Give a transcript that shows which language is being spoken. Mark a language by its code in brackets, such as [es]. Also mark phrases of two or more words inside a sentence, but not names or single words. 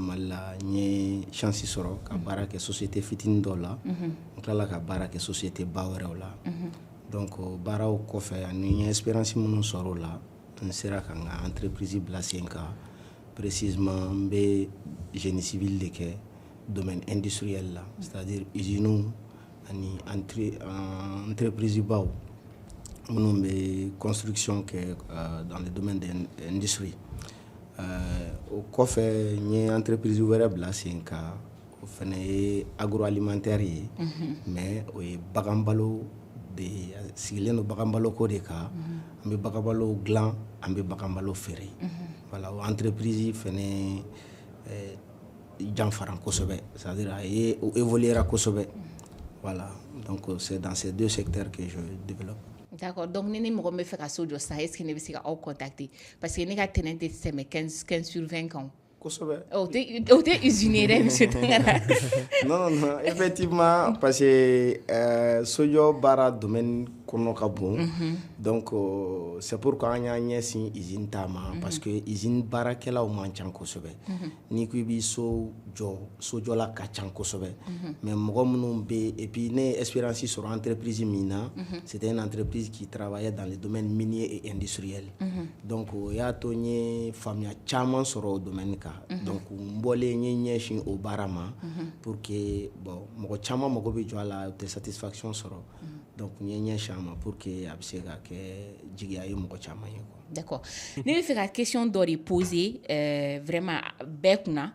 [bm] Mali la n ye chance sɔrɔ ka baara kɛ société fitinin dɔ la n tilala ka baara kɛ société ba wɛrɛw la donc baaraw kɔfɛ ani n ye expérience minnu sɔrɔ o la n sera ka n ka entreprise bila sen kan précisément n bɛ [fr] génie civil [bm] de kɛ [fr] domaine industriel [bm] la [fr] c'est-à-dire usines [bm] ani entreprise baw minnu bɛ construction kɛ [fr] dans le domaine de l'industrie [bm] o kɔfɛ n ye entreprise wɛrɛ bila sen kan o fana ye agroalimentaire ye mais o ye baganbalo de sigilen don baganbalo ko de kan an bɛ baganbalo dilan an bɛ baganbalo feere voilà o entreprise fana janfara kosɛbɛ c'est-à-dire a ye o évoluera kosɛbɛ [fr] voilà donc c'est dans ces deux secteurs que je développe. D'accord, donc [bm] ni mɔgɔ bɛ fɛ ka so jɔ sisan [fr] est-ce que [bm] ne bɛ se ka aw [fr] contacter parce que [bm] ne ka tɛnɛn tɛ tɛmɛ 15 sur 20 kan kosɛbɛ. O tɛ usiner dɛ monsieur Tangara. [fr] Non, effectivement, parce que [bm] sojɔ baara domaine kɔnɔ ka bon. [fr] Donc c'est pourquoi [bm] an y'a ɲɛsin usine ta ma [fr] parce que usine [bm] baarakɛlaw man ca kosɛbɛ. N'i ko i b'i so jɔ sojɔla ka ca kosɛbɛ. Mais mɔgɔ minnu bɛ [fr] et puis [bm] ne ye expérience sɔrɔ entreprise min na, [fr] c'était une entreprise qui travaillait dans le domaine minier et industriel. [bm] Donc o y'a to n ye faamuya caman sɔrɔ o domaine kan. Donc n bɔlen n ye ɲɛsin o baara ma [fr] pour que bon [bm] mɔgɔ caman mago bɛ jɔ a la u tɛ satisfaction sɔrɔ. Donc n ye ɲɛsin a ma [fr] pour que [bm] a bɛ se ka kɛ jigiya ye mɔgɔ caman ye. [fr] D'accord. [bm] Ne bɛ fɛ ka question dɔ de [fr] poser vraiment [bm] bɛɛ kunna.